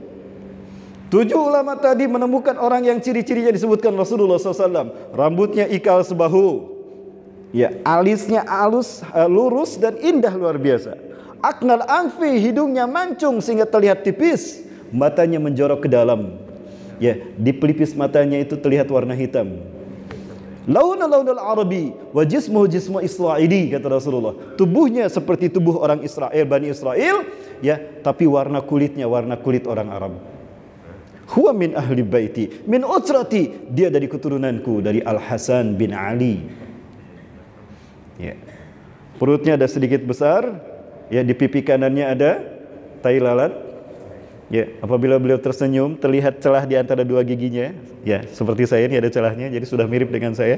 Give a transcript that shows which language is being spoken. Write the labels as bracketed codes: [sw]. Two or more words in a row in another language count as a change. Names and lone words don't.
[id] 7 ulama tadi menemukan orang yang ciri-cirinya disebutkan Rasulullah SAW. Rambutnya ikal sebahu, ya, alisnya alus, lurus dan indah luar biasa. [ar] أقنى الأنف, [id] hidungnya mancung sehingga terlihat tipis, matanya menjorok ke dalam. Ya, di pelipis matanya itu terlihat warna hitam. [ar] لون العربي وجسمه جسم إسرائيلي, [id] kata Rasulullah. Tubuhnya seperti tubuh orang Israel, Bani Israel, ya, tapi warna kulitnya warna kulit orang Arab. [ar] هو من أهل بيتي، من عترتي, [id] dia dari keturunanku, dari Al-Hasan bin Ali. Ya. Perutnya ada sedikit besar, ya, di pipi kanannya ada tai lalat. Ya, apabila beliau tersenyum terlihat celah di antara 2 giginya. Ya, seperti saya ini ada celahnya, jadi sudah mirip dengan saya.